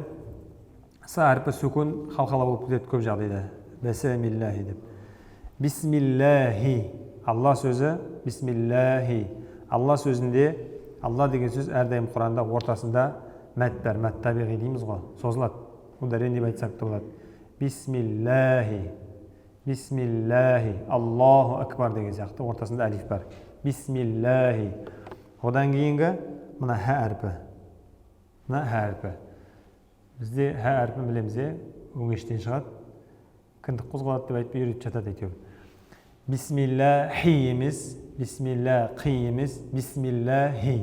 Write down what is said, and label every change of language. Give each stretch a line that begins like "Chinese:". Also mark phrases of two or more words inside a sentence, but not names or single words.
Kazakh: С әрпі сүкун қалқала болып кетеді көп жағдайда. Бесемиллахи деп. Бисмиллахи. Алла сөзі бисмиллахи. Алла сөзінде, Алла деген сөз әрдайым Құранда ортасында мәт бар, мәт табиғи дейміз ғой, созылады. Ударен деп айтсақ та болады. Бисмиллахи. Бисмиллахи.
Arabic: الله أكبر
Kazakh: деген сияқты ортасында әлиф бар. Бисмиллахи. Одан кейінгі мына ха әрпі. Мына ха әрпі. Бізде ха әрпін білеміз, өңештен шығады. Кіндік қозғалады деп айтып үйретіп жатады әйтеуір. Бисмиллахи емес, бисмиллахи емес, бисмиллахи.